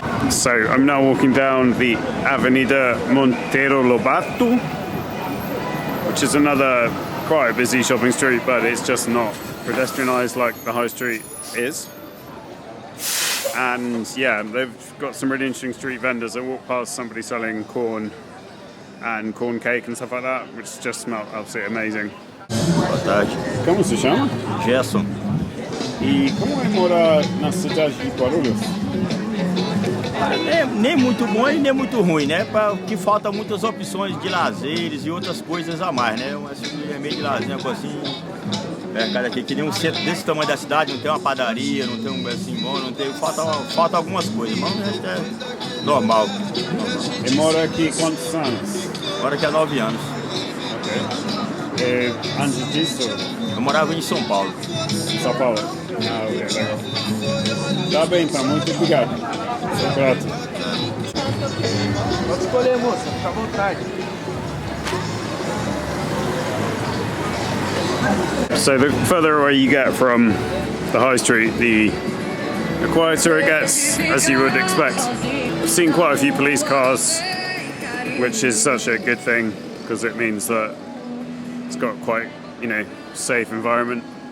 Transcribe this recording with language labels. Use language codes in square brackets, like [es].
[en] So I'm now walking down the Avenida Monteiro Lobato, which is another quite a busy shopping street, but it's just not pedestrianised like the high street is. And yeah, they've got some really interesting street vendors. I walked past somebody selling corn and corn cake and stuff like that, which just smelled absolutely amazing. [pt] Boa tarde. Como se chama? Gerson. E como é morar na cidade de Guarulhos? Nem muito bom e nem muito ruim, né? Porque falta muitas opções de lazeres e outras coisas a mais, né? Mas é meio de lazer, assim, cara, aqui que nem um centro desse tamanho da cidade, não tem uma padaria, não tem um assim bom, não tem, falta algumas coisas, mas o resto é normal. E mora aqui quantos anos? Moro aqui há 9 anos. Ok. E antes disso? Eu morava em São Paulo. São Paulo? Ah, ok, legal. Tá bem, então, muito obrigado. Sou grato. Pode escolher, moça, fica à vontade. [en] So the further away you get from the high street, the quieter it gets, as you would expect. I've seen quite a few police cars, which is such a good thing because it means that it's got quite, safe environment.